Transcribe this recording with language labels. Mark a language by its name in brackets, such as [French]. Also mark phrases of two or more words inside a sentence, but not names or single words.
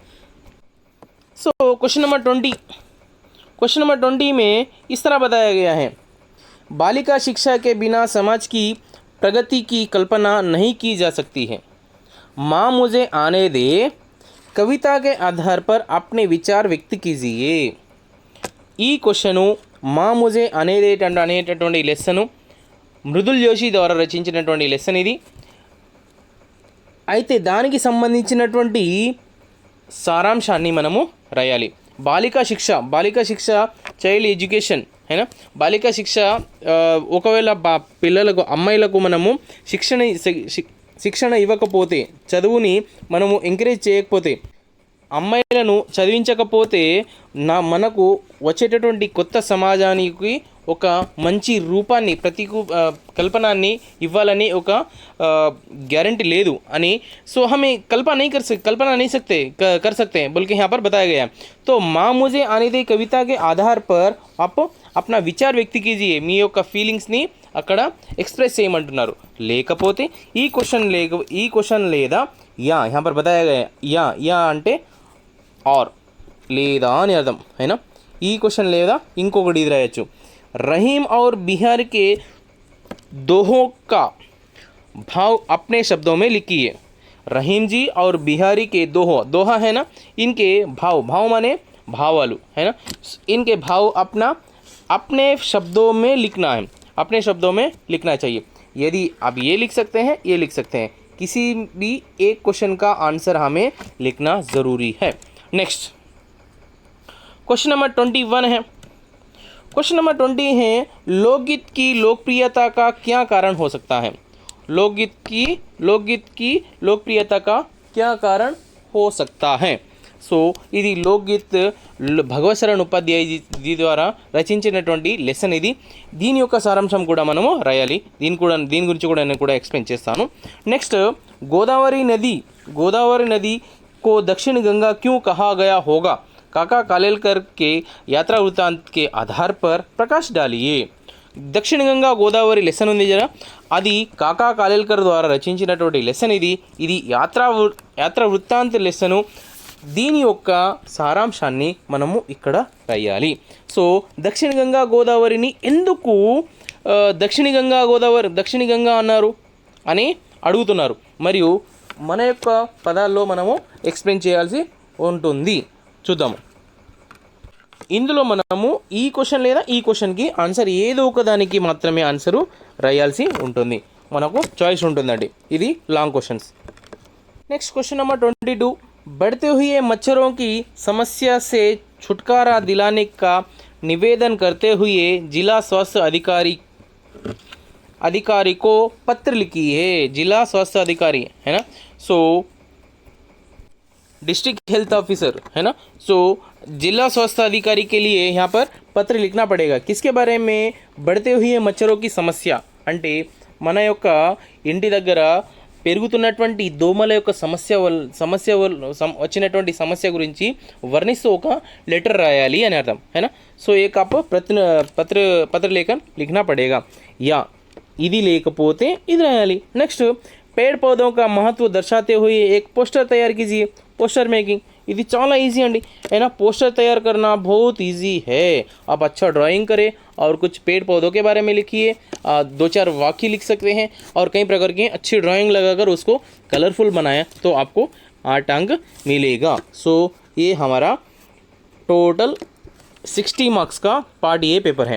[English] क्वेश्चन नंबर [Hindi] 20 में इस तरह बताया गया है, बालिका शिक्षा के बिना समाज की प्रगति की कल्पना नहीं की जा सकती है। माँ मुझे आने दे कविता के आधार पर अपने विचार व्यक्त कीजिए। [Telugu] ఈ క్వశ్చన్ మా ముజే అనేటటువంటి లెసన్ మృదుల్ జోషి ద్వారా రచించినటువంటి లెసన్ ఇది। అయితే దానికి సంబంధించినటువంటి సారాంశాన్ని మనము రాయాలి। [Hindi] बालिका शिक्षा [English] child education [Hindi] है ना। [Telugu] బాలికా శిక్ష ఒకవేళ పిల్లలకు అమ్మాయిలకు మనము శిక్షణ ఇవ్వకపోతే, చదువుని మనము ఎంకరేజ్ చేయకపోతే, అమ్మాయిలను చదివించకపోతే మనకు వచ్చేటటువంటి కొత్త సమాజానికి ఒక మంచి రూపాన్ని కల్పనాన్ని ఇవ్వాలని ఒక गारंटी లేదు అని। [Hindi] हमें कल्पना नहीं कर सकते बल्कि यहाँ पर बताया गया है। तो माँ मुझे आने दे कविता के आधार पर आप अपना विचार व्यक्त कीजिए, [Telugu] మీ యొక్క ఫీలింగ్స్ని అక్కడ ఎక్స్ప్రెస్ చేయమంటున్నారు. లేకపోతే ఈ క్వశ్చన్ లేదా యా [Hindi] यहाँ पर बताया गया [Telugu] या అంటే ఆర్ లేదా అని అర్థం [Hindi] है ना. [Telugu] ఈ క్వశ్చన్ లేదా ఇంకొకటి ఇది రాయొచ్చు. [Hindi] रहीम और बिहार के दोहों का भाव अपने शब्दों में लिखिए. रहीम जी और बिहारी के दोहा है ना, इनके भाव माने भावालू है ना, इनके भाव अपने शब्दों में लिखना है, अपने शब्दों में लिखना चाहिए. यदि आप ये लिख सकते हैं, ये लिख सकते हैं, किसी भी एक क्वेश्चन का आंसर हमें लिखना ज़रूरी है. [English] नेक्स्ट क्वेश्चन नंबर [Hindi] 21 है. [English] क्वेश्चन नंबर [Hindi] 20 है, लोकगीत की लोकप्रियता का क्या कारण हो सकता है. लोकगीत की लोकप्रियता का क्या कारण हो सकता है. [Telugu] సో ఇది లోక్గీత్ భగవత్ శరణ్ ఉపాధ్యాయ జీ ద్వారా రచించినటువంటి లెసన్ ఇది. దీని యొక్క సారాంశం కూడా మనము రాయాలి. దీని గురించి కూడా నేను కూడా ఎక్స్ప్లెయిన్ చేస్తాను. [Hindi] नेक्स्ट गोदावरी नदी को दक्षिण गंगा क्यों कहा गया होगा. काका कालेलकर के यात्रा वृत्तांत के आधार पर प्रकाश डालिए. [Telugu] దక్షిణ గంగా గోదావరి లెసన్ ఉంది జరా, అది కాకా కాలేల్కర్ ద్వారా రచించినటువంటి లెసన్ ఇది యాత్రా వృత్తాంత లెసను. దీని యొక్క సారాంశాన్ని మనము ఇక్కడ రాయాలి. సో దక్షిణ గంగా గోదావరిని ఎందుకు దక్షిణ గంగా అన్నారు అని అడుగుతున్నారు, మరియు మన యొక్క పదాల్లో మనము ఎక్స్ప్లెయిన్ చేయాల్సి ఉంటుంది. చూద్దాము. ఇందులో మనము ఈ క్వశ్చన్ లేదా ఈ క్వశ్చన్కి ఆన్సర్ ఏదో ఒకదానికి మాత్రమే ఆన్సరు రాయాల్సి ఉంటుంది. మనకు చాయిస్ ఉంటుందండి. ఇది [English] long questions. next question number [Telugu] 22, [Hindi] बढ़ते हुए मच्छरों की समस्या से छुटकारा दिलाने का निवेदन करते हुए जिला स्वास्थ्य अधिकारी को पत्र लिखी है. जिला स्वास्थ्य अधिकारी है ना, सो [English] district health officer [Hindi] है ना. सो जिला स्वास्थ्य अधिकारी के लिए यहाँ पर पत्र लिखना पड़ेगा. किसके बारे में? बढ़ते हुए मच्छरों की समस्या [Telugu] అంటే మన యొక్క ఇంటి దగ్గర పెరుగుతున్నటువంటి దోమల యొక్క సమస్య వచ్చినటువంటి సమస్య గురించి వర్ణిస్తూ ఒక లెటర్ రాయాలి అని అర్థం [Hindi] है ना. సో एक आप पत्र लेकर लिखना पड़ेगा. [Telugu] या ఇది లేకపోతే ఇది రాయాలి. [Hindi] నెక్స్ట్ पेड़ पौधों का महत्व दर्शाते हुए एक पोस्टर तैयार कीजिए. [English] poster making [Telugu] ఇది చాలా ఈజీ అండి [Hindi] है ना. पोस्टर तैयार करना बहुत ईजी है. आप अच्छा ड्राइंग करें और कुछ पेड़ पौधों के बारे में लिखिए, 2-4 वाक्य लिख सकते हैं और कई प्रकार की अच्छी ड्राइंग लगाकर उसको कलरफुल बनाया तो आपको 8 अंक मिलेगा. सो ये हमारा [English] total 60 marks [Hindi] का [English] part A paper [Hindi] है.